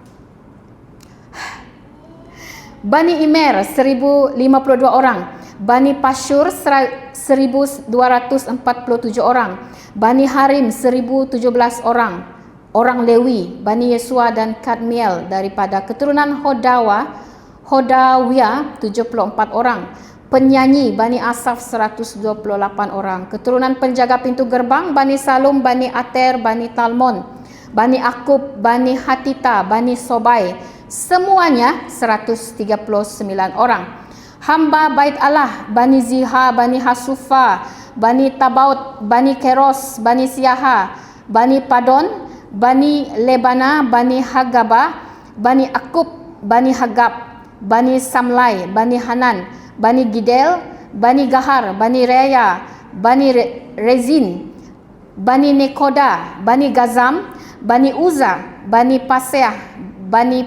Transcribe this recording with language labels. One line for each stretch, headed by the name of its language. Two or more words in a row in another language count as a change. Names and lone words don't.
Indonesian: Bani Imer 1052 orang, Bani Pashur 1247 orang, Bani Harim 1017 orang, orang Lewi, Bani Yesua dan Kadmiel daripada keturunan Hodawia 74 orang, penyanyi Bani Asaf 128 orang, keturunan penjaga pintu gerbang Bani Salum, Bani Ater, Bani Talmon, Bani Akub, Bani Hatita, Bani Sobai, semuanya 139 orang. Hamba bait Allah, Bani Ziha, Bani Hasufa, Bani Tabaut, Bani Keros, Bani Siaha, Bani Padon, Bani Lebana, Bani Hagaba, Bani Akub, Bani Hagab, Bani Samlai, Bani Hanan, Bani Gidel, Bani Gahar, Bani Reya, Bani Rezin, Bani Nekoda, Bani Gazam, Bani Uza, Bani Paseah, Bani